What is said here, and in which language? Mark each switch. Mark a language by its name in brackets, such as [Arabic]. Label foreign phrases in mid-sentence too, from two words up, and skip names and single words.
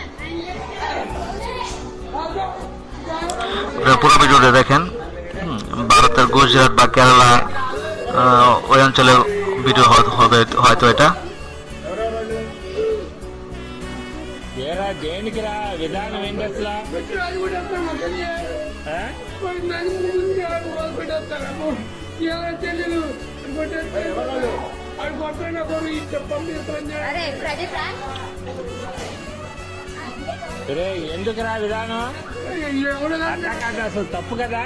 [Bangla] পুরো ভিডিওটা দেখেন। ভারতের গুজরাট বা কেরালা ওই অঞ্চলে ভিডিও হবে হয়তো এটা। [Telugu] దేనికిరా విధానం ఏంటి అసలు ఎందుకురా విధానం అట్లా కాదు, అసలు తప్పు కదా.